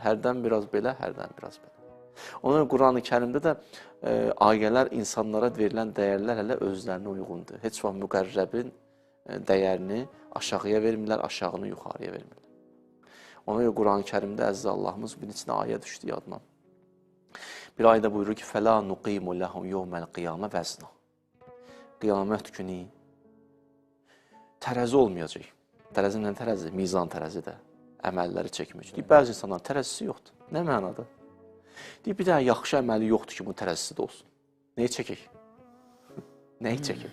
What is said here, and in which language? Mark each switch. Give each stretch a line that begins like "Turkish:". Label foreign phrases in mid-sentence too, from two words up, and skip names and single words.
Azerbaijani: Hərdən biraz belə, hərdən biraz belə. Onun Quran-ı Kərimdə də ayələr, insanlara verilən dəyərlər hələ özlərinə uyğundur. Heç vaxt müqərrəbin dəyərini aşağıya vermirlər, aşağını yuxarıya vermirlər. Ona görə Quran-ı Kərimdə Əziz Allahımız bir neçə ayə düşdü yadına. Bir ayda buyurur ki,
Arabic: فَلَا نُقِيمُ لَهُمْ يَوْمَ الْقِيَامَ vəzna.
Azerbaijani: Qiyamət günü tərəzi olmayacaq. Tərəzi nə tərəzi? Mizan tərəzi də. Əməlləri çəkməyəcək. Deyib, bəzi insanların tərəzisi yoxdur. Nə mənada? Deyib, bir dənə yaxşı əməli yoxdur ki, bu tərəzisi də olsun. Nəyi çəkək? Nəyi çəkək?